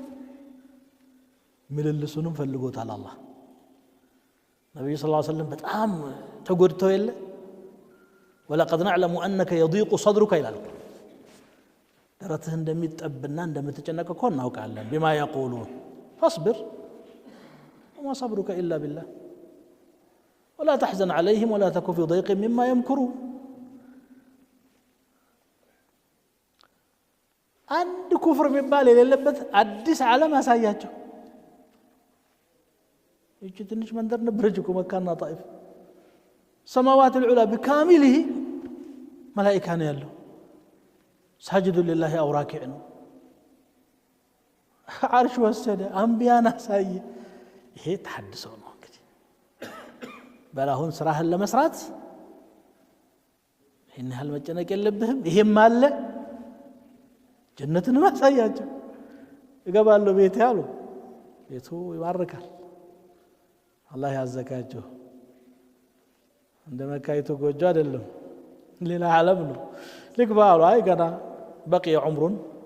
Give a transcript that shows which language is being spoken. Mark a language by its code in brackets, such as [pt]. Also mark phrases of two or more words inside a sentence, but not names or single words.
[am] ምልልሱንም ፈልጎታል አላህ ነብዩ [ar] صلى الله عليه وسلم [am] በጣም ተጎድተው የለ ወለቀድ [ar] نعلم انك يضيق صدرك [am] ይላል ደረትህ እንደሚጠብና እንደምትጨነቅ እኮ እናውቃለን [ar] بما يقولون فاصبر وما صبرك الا بالله ولا تحزن عليهم ولا تك في ضيق مما يمكرون [am] አንድ ኩፍር የሚባል የሌለበት አዲስ ዓለም አሳያቸው ይቺ ትንሽ መንደር ነበረች እኮ መካና ጣይፍ ሰማዋት [ar] العلا بكامله [am] መላኢካ ነው ያለው ሳጅዱ ሊላሂ አው ራኪዕ ነው ዓርሽ ወሰደ አንቢያን አሳየ ይሄ ተሐድሶ ነው እንግዲህ በላሁን ስራህን ለመስራት ይሄን ያህል መጨነቅ የለብህም ይሄም አለ ጀነትን ማሳያቸው ይገባሉ ቤት ያሉ ቤቱ ይባርካል አላህ ያዘጋጀው እንደ መካይቱ ጎጆ አይደለም ሌላ ዓለም ነው ልግባሉ አይ ገና በቂ ዑምሩን